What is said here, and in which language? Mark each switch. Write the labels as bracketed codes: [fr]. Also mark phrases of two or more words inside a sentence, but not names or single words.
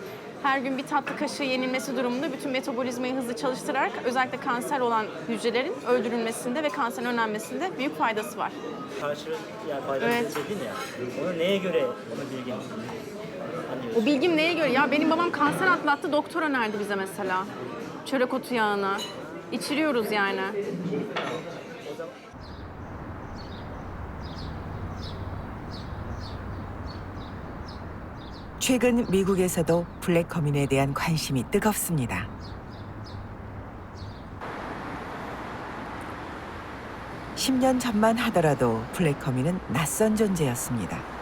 [tr] Her gün bir tatlı kaşığı yenilmesi durumunda bütün metabolizmayı hızlı çalıştırarak özellikle kanser olan hücrelerin öldürülmesinde ve kanserin önlenmesinde büyük faydası var. Karşı yani faydası Evet. dedin ya. Onu neye göre onu bilgin? O bilgim neye göre? Ya benim babam kanser atlattı, doktor önerdi bize mesela. Çörek otu yağını. İçiriyoruz yani. [ko] 최근 미국에서도 블랙커민에 대한 관심이 뜨겁습니다. (10년) 전만 하더라도 블랙커민은 낯선 존재였습니다.